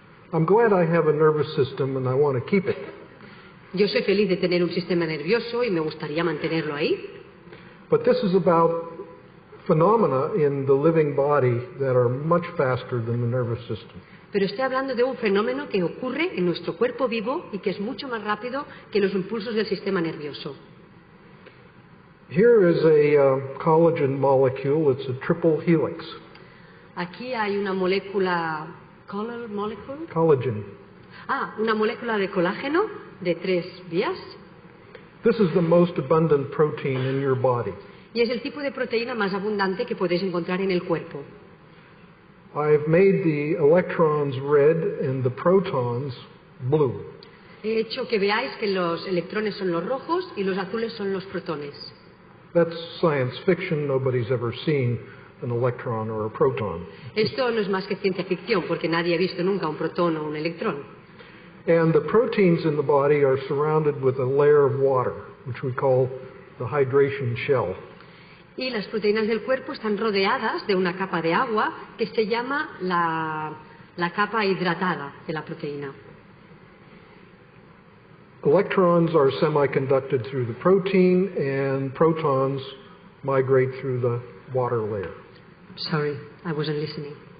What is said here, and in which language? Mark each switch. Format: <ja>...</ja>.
<en>I'm glad I have a nervous system and I want to keep it.</en> <es>Yo soy feliz de tener un sistema nervioso y me gustaría mantenerlo ahí.</es> <en>But this is about phenomena in the living body that are much faster than the nervous system.</en> <es>Pero estoy hablando de un fenómeno que ocurre en nuestro cuerpo vivo y que es mucho más rápido que los impulsos del sistema nervioso.</es> <en>Here is a collagen molecule. It's a triple helix.</en> <es>Aquí hay una molécula,</es> <en>Collagen.</en> <es>Una molécula de colágeno de 3 vías.</es> <en>This is the most abundant protein in your body.</en> <es>Y es el tipo de proteína más abundante que podéis encontrar en el cuerpo.</es> <en>I've made the electrons red and the protons blue.</en> <es>He hecho que veáis que los electrones son los rojos y los azules son los protones.</es> <en>That's science fiction. Nobody's ever seen an electron or a proton.</en> <es>Esto no es más que ciencia ficción, porque nadie ha visto nunca un protón o un electrón.</es> <en>And the proteins in the body are surrounded with a layer of water, which we call the hydration shell.</en> <es>Y las proteínas del cuerpo están rodeadas de una capa de agua que se llama la capa hidratada de la proteína.</es> <en>Electrons are semiconducted through the protein, and protons migrate through the water layer. Sorry, I wasn't listening.</en>